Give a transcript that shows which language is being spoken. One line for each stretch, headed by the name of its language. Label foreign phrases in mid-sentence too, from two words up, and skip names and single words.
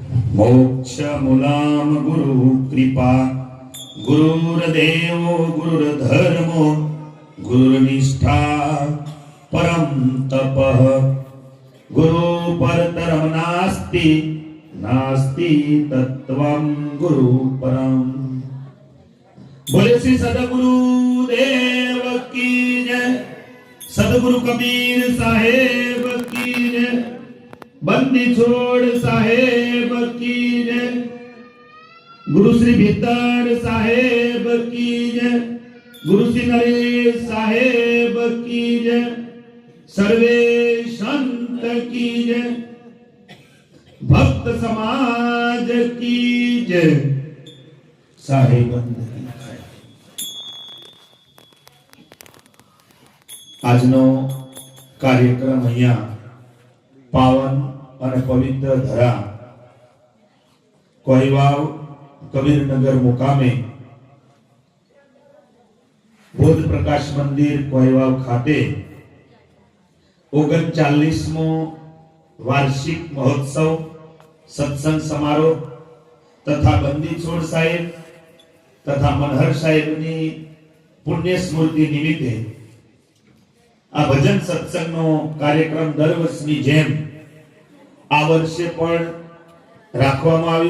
Sanskrit: मोक्ष मूलाम गुरु कृपा गुरुर्देवो गुरुर्धर्मो गुरुर्निष्ठा परम तपः गुरु परतरम नास्ति नास्ति तत्वं गुरु परम।
Hindi: बोले श्री सदगुरु देव की जय, सदगुरु कबीर साहेब की जय, बंदी छोड़ साहेब की जय, गुरु श्री भीतर साहेब की जय, गुरु श्री नरेश साहेब की जय, सर्वे संत की जय, भक्त समाज की जय, साहेब की जय।
Gujarati: આજનો કાર્યક્રમ અહીંયા પાવન અને પવિત્ર ધરા કોઈવાવ કબીરનગર મુકામે બોધ પ્રકાશ મંદિર કોઈવાવ ખાતે 39મો વાર્ષિક મહોત્સવ સત્સંગ સમારોહ તથા બંદી છોડ સાહેબ તથા મનહર સાહેબની પુણ્ય સ્મૃતિ નિમિત્તે આ ભજન સત્સંગનો કાર્યક્રમ દર વર્ષની જેમ આ વર્ષે પણ રાખવામાં આવ્યો।